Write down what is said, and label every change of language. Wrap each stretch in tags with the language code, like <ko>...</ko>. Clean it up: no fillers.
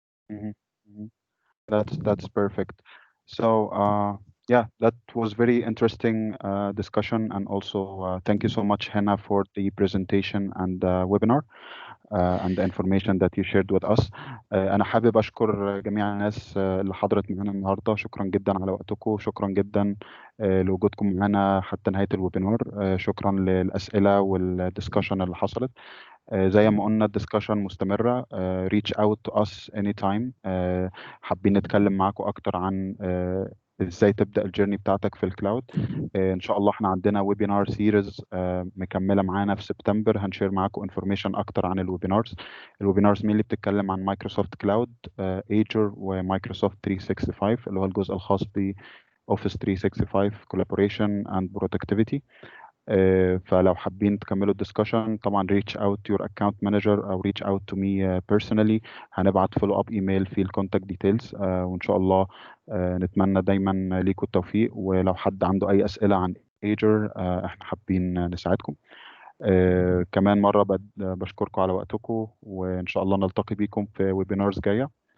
<en>Mhm, mhm. That's perfect. So yeah, that was very interesting discussion, and also thank you so much, Hannah, for the presentation and the webinar and the information that you shared with us.</en> <ar>أنا حابب أشكر جميع الناس اللي حضرت معانا النهاردة. شكرا جدا على وقتكم، شكرا جدا لوجودكم معانا حتى نهاية الويبينار. شكرا للأسئلة والدiscussion اللي حصلت. زي ما قلنا الدسكشن مستمرة.</ar> <en>reach out to us anytime.</en> <ar>حابين نتكلم معاكم أكتر عن ازاي تبدأ الجيرني بتاعتك في الكلاود. ان شاء الله احنا عندنا ويبينار سيريز مكملة معانا في سبتمبر، هنشير معاكم انفورميشن أكتر عن الويبينارز. الويبينارز مين اللي بتتكلم عن مايكروسوفت كلاود، ايجور ومايكروسوفت 365 اللي هو الجزء الخاص ب Office 365</ar> <en>collaboration and productivity.</en> <ar>فلو حابين تكملوا الدسكشن طبعا</ar> <en>reach out to your account manager</en> <ar>او</ar> <en>reach out to me personally.</en> <ar>هنبعت follow up email في الكونتاكت ديتيلز، وان شاء الله نتمنى دايما ليكم التوفيق. ولو حد عنده اي اسئله عن Azure احنا حابين نساعدكم. كمان مره بشكركم على وقتكم، وان شاء الله نلتقي بيكم في ويبينارز جايه.</ar>